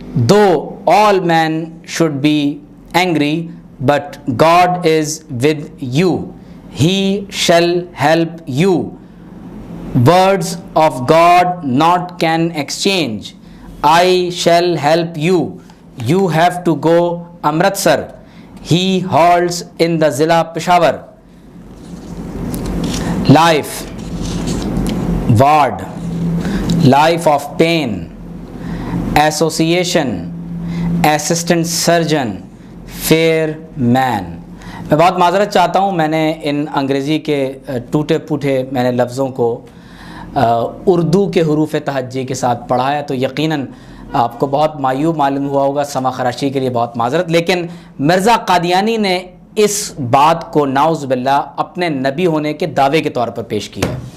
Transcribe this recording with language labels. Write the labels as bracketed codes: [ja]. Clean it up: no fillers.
[en] though all men should be angry, but God is with you, he shall help you, words of God not can exchange, I shall help you, you have to go Amritsar, he holds in the Zilla Peshawar life ward, life of pain, association, assistant surgeon, fair man. [ur] میں بہت معذرت چاہتا ہوں، میں نے ان انگریزی کے ٹوٹے پھوٹے میں نے لفظوں کو اردو کے حروف تہجی کے ساتھ پڑھا ہے، تو یقیناً آپ کو بہت معیوب معلوم ہوا ہوگا، سما خراشی کے لیے بہت معذرت. لیکن مرزا قادیانی نے اس بات کو نعوذ باللہ اپنے نبی ہونے کے دعوے کے طور پر پیش کیا ہے.